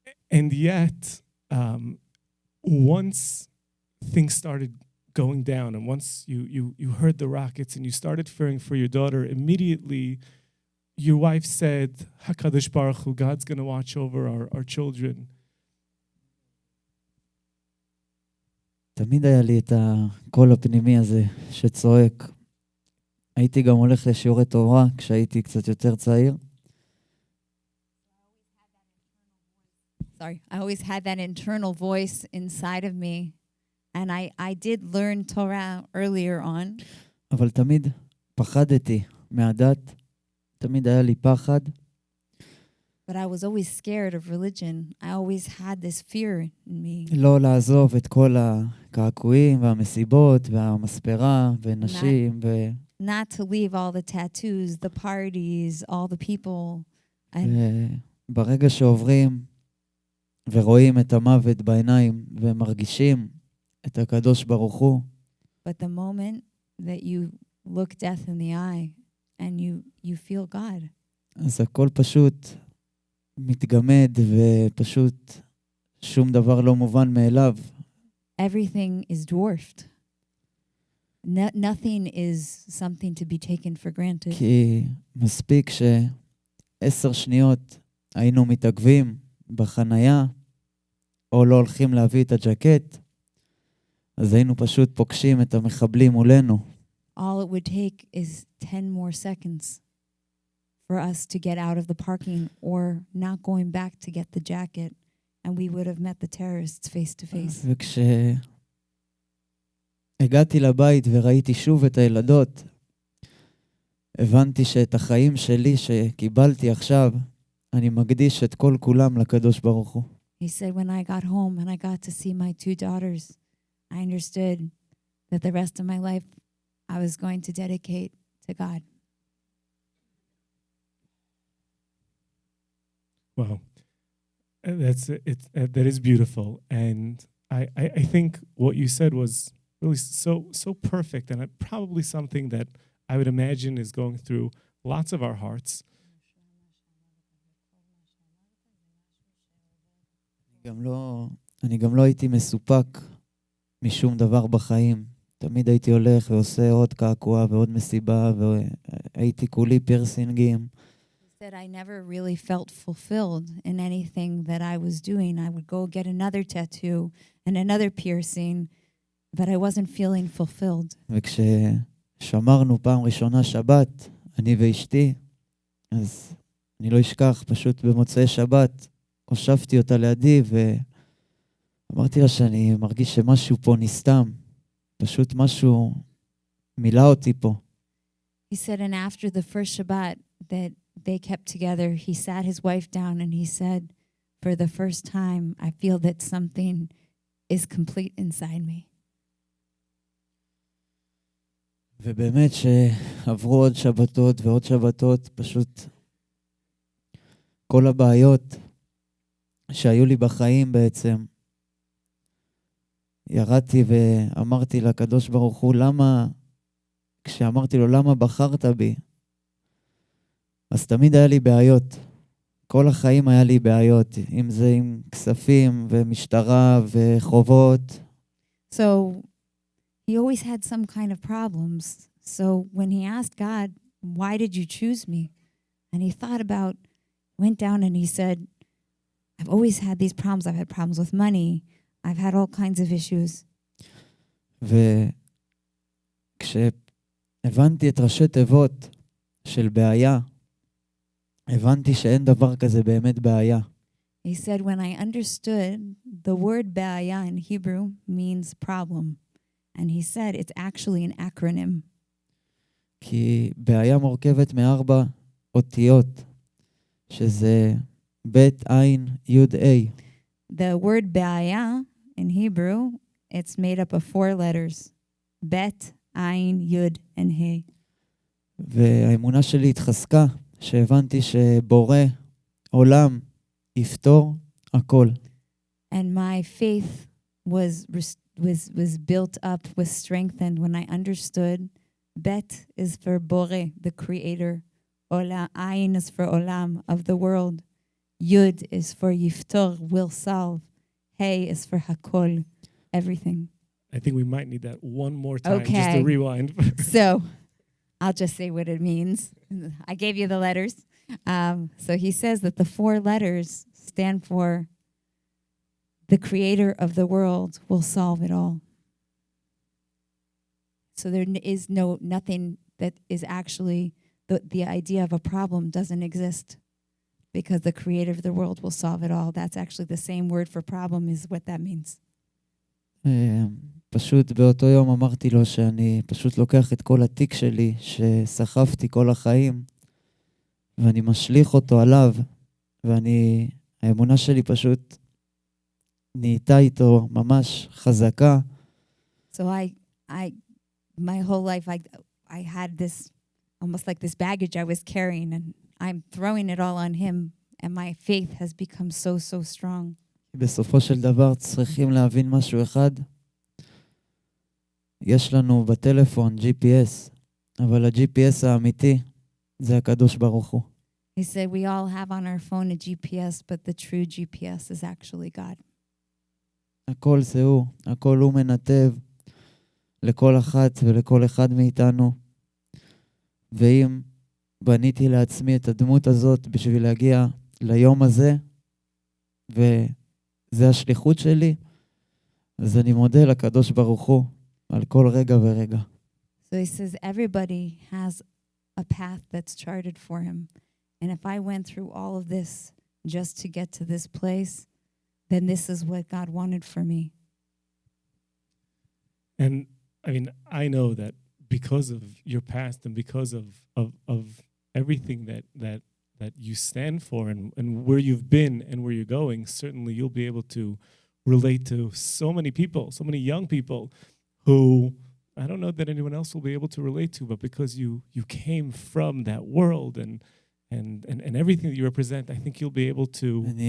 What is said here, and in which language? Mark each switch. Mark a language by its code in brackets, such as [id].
[en] And yet, once things started going down, and once you heard the rockets and you started fearing for your daughter, immediately your wife said, [he] HaKadosh Baruch Hu, [en] God's going to watch over our children. [he] תמיד היה לי את הקול הפנימי הזה שצועק. הייתי גם הולך לשיעורי תורה כשהייתי קצת יותר צעיר. [en] Sorry, I always had that internal voice inside of me, and I did learn Torah earlier on. [he] אבל תמיד פחדתי מהדת, תמיד היה לי פחד. [en] But I was always scared of religion. I always had this fear in me. [he] לא לעזוב את כל הקעקועים והמסיבות והמספרה ונשים [en] Not to leave all the tattoos, the parties, all the people. [he] ברגע שעוברים ורואים את המוות בעיניים ומרגישים את הקדוש ברוך הוא. [en] But the moment that you look death in the eye and you feel God. [he] אז הכל פשוט מתגמד ופשוט שום דבר לא מובן מאליו. [en] Everything is dwarfed. Nothing is something to be taken for granted. [he] כי מספיק ש10 שניות היינו מתעכבים בחנייה, או לא הולכים להביא את הג'קט, אז היינו פשוט פוגשים את המחבלים מולנו. [en] All it would take is 10 more seconds for us to get out of the parking or not going back to get the jacket, and we would have met the terrorists face to face. [he] וכשהגעתי לבית וראיתי שוב את הילדות, הבנתי שאת החיים שלי שקיבלתי עכשיו, אני מקדיש את כל כולם לקדוש ברוך הוא. [en] He said, when I got home and I got to see my 2 daughters, I understood that the rest of my life I was going to dedicate to God. Wow. That is beautiful. And I think what you said was really so perfect, and probably something that I would imagine is going through lots of our hearts. [he] אני גם לא הייתי מסופק משום דבר בחיים. תמיד הייתי הולך ועושה עוד קעקוע ועוד מסיבה, והייתי כולי פירסינגים. [en] He said I never really felt fulfilled in anything that I was doing. I would go get another tattoo and another piercing, but I wasn't feeling fulfilled. [he] וכששמרנו פעם ראשונה שבת, אני ואשתי, אז אני לא אשכח, פשוט במוצאי שבת, הושבתי אותה לידי ואמרתי לה שאני מרגיש שמשהו פה נסתם. פשוט משהו מילא אותי פה. [en] He said, and after the first Shabbat that they kept together, he sat his wife down and he said, for the first time, I feel that something is complete inside me. [he] ובאמת שעברו עוד שבתות ועוד שבתות, פשוט כל הבעיות שהיו לי בחיים בעצם, ירדתי ואמרתי לקדוש ברוך הוא, כשאמרתי לו למה בחרת בי, אז תמיד היה לי בעיות. כל החיים היה לי בעיות, אם זה עם כספים ומשטרה וחובות. [en] So he always had some kind of problems. So when he asked God, why did you choose me? And he thought about, went down and he said, I've always had these problems. I've had problems with money. I've had all kinds of issues. [he] וכשהבנתי את ראשי תיבות של בעיה, הבנתי שאין דבר כזה באמת בעיה. [en] He said, when I understood the word ba'aya in Hebrew means problem. And he said, it's actually an acronym. [he] כי בעיה מורכבת מ4 אותיות, שזה בית עין יוד A. [en] The word ba'aya in Hebrew, it's made up of 4 letters. Bet, ayin, yud, and he. [he] והאמונה שלי התחזקה, שהבנתי שבורא עולם יפתור הכל. [en] And my faith was built up, was strengthened when I understood Bet is for Bore, the creator. Ola, Ayin is for Olam, of the world. Yud is for Yiftor, will solve. Hey is for Hakol, everything. I think we might need that one more time just Okay. to rewind. So I'll just say what it means. I gave you the letters. So he says that the 4 letters stand for the creator of the world will solve it all. So there is nothing that is actually, the idea of a problem doesn't exist because the creator of the world will solve it all. That's actually the same word for problem is what that means. [he] פשוט באותו יום אמרתי לו שאני פשוט לוקח את כל התיק שלי שסחפתי כל החיים ואני משליך אותו עליו האמונה שלי פשוט נהייתה איתו ממש חזקה. [en] So my whole life I had this almost like this baggage I was carrying and I'm throwing it all on him and my faith has become so strong. [he] בסופו של דבר צריכים להבין משהו אחד. יש לנו בטלפון GPS, אבל ה-GPS האמיתי זה הקדוש ברוך הוא. [en] He said we all have on our phone a GPS, but the true GPS is actually God. [he] הכל זה הוא, הכל הוא מנתב לכל אחת ולכל אחד מאיתנו. ואם בניתי לעצמי את הדמות הזאת בשביל להגיע ליום הזה, וזה השליחות שלי, אז אני מודה לקדוש ברוך הוא על כל רגע ורגע. [en] So he says everybody has a path that's charted for him. And if I went through all of this just to get to this place, then this is what God wanted for me. And I mean, I know that because of your past and because of everything that you stand for and where you've been and where you're going, certainly you'll be able to relate to so many people, so many young people who I don't know that anyone else will be able to relate to, but because you came from that world and everything that you represent, I think you'll be able to.